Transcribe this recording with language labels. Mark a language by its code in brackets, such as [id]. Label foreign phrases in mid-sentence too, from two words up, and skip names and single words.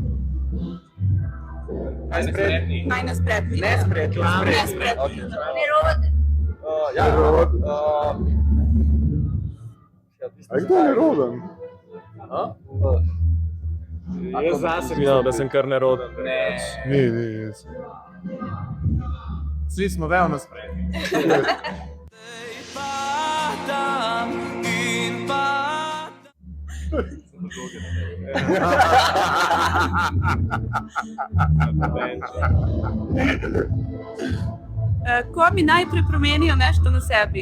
[sr] Najspretniji. Najnespretniji. Nespretniji. Nespretniji. [sl] A kdo je roden? Jaz zase mislim, da sem kar neroden. Ne. Ni. [sr] Svi smo veoma spremni. [sl] Padam in padam. [sr] Ko bi najpre promenio nešto na sebi?